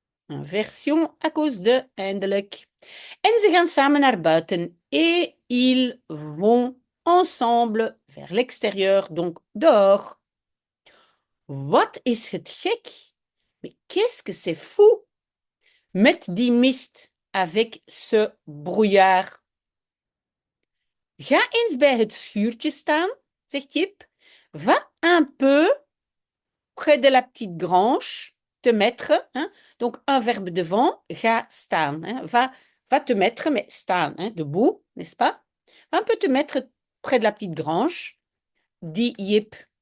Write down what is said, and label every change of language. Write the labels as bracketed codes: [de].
[fr] Inversion à cause de eindelijk. [nl] En ze gaan samen naar buiten [fr] et ils vont ensemble vers l'extérieur, donc dehors. [nl] Wat is het gek? [fr] Mais qu'est-ce que c'est fou? [nl] Met die mist [fr] avec ce brouillard. [nl] Ga eens bij het schuurtje staan, zegt Jip. [fr] Va un peu près de la petite grange, te mettre. Hein? Donc, un verbe devant, [nl] ga staan. [fr] Hein? Va te mettre, mais staan, hein? Debout, n'est-ce pas? Va un peu te mettre près de la petite grange, dit Jip.